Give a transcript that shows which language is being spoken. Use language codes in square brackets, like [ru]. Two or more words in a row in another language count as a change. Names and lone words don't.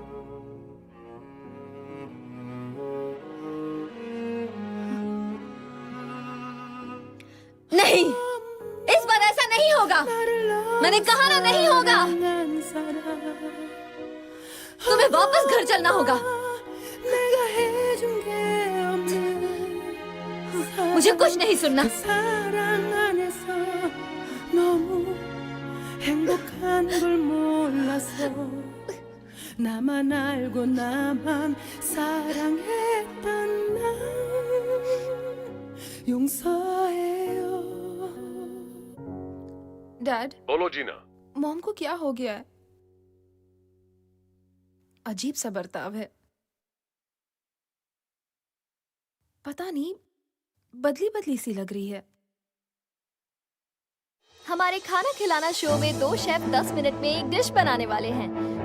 [hi] नहीं, इस बार ऐसा नहीं होगा। मैंने कहा ना, नहीं होगा। तुम्हें वापस घर चलना होगा। मुझे कुछ नहीं सुनना। [ko] 행복한 걸 몰라서 나만 알고 나만 사랑했던 날 용서해요. [hi] डैड, बोलो जीना। मॉम को क्या हो गया है? अजीब सा बर्ताव है। पता नहीं, बदली बदली सी लग रही है। हमारे खाना खिलाना शो में दो शेफ 10 मिनट में एक डिश बनाने वाले हैं।